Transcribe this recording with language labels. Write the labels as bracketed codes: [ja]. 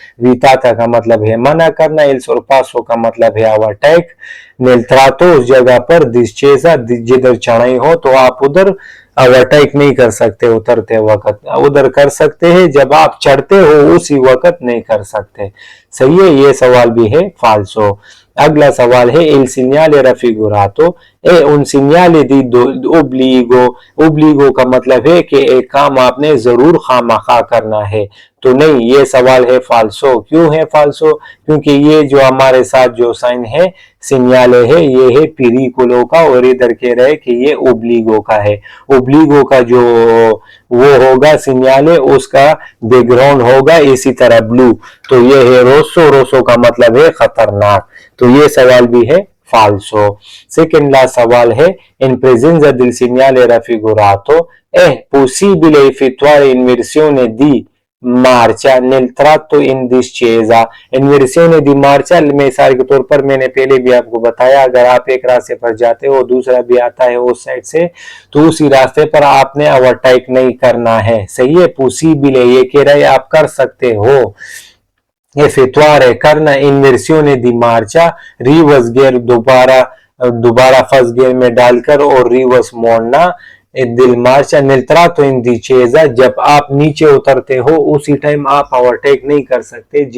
[hi] विताता का मतलब है मना करना, इल सोरपासो का मतलब है ओवरटेक, नेल ट्रातो उस जगह पर, डिस्चेसा जिधर चढ़ाई हो तो आप उधर ओवरटेक नहीं कर सकते उतरते वक्त, उधर कर सकते हैं, जब आप चढ़ते हो उसी वक्त नहीं कर सकते। सही है, ये सवाल भी है फाल्सो। अगला सवाल है, [it] il segnale raffigurato è un segnale di obbligo। [hi] obbligo का मतलब है कि एक काम आपने जरूर खामखा करना है, तो नहीं, ये सवाल है फाल्सो। क्यों है फाल्सो? क्योंकि ये जो हमारे साथ जो साइन है सिग्नाले है, ये है पिरिकुलो का, और इधर कह रहे कि ये ओब्लिगो का है। ओब्लिगो का जो वो होगा सिग्नाले, उसका बैकग्राउंड होगा इसी तरह ब्लू, तो ये है रोसो, रोसो का मतलब है खतरनाक, तो ये सवाल भी है falso। [it] Second [hi] लास्ट सवाल है, [it] in presenza del segnale raffigurato è possibile effettuare inversione di marcia nel tratto in discesa। इन्वर्सिone di marcia [hi] मिसाल के तौर पर मैंने पहले भी आपको बताया, अगर आप एक रास्ते पर जाते हो दूसरा भी आता है उस साइड से, तो उसी रास्ते पर आपने ओवरटेक नहीं करना है। सही है, possibile ये कह रहा है आप कर सकते हो, effettuare करना, इन्वर्सिone di marcia रिवर्स गियर दोबारा फर्स्ट गियर में डालकर और रिवर्स मोड़ना, दिल मार्चा [it] nel tratto in discesa [hi] जब आप नीचे उतरते हो उसी टाइम आप ओवरटेक नहीं कर सकते।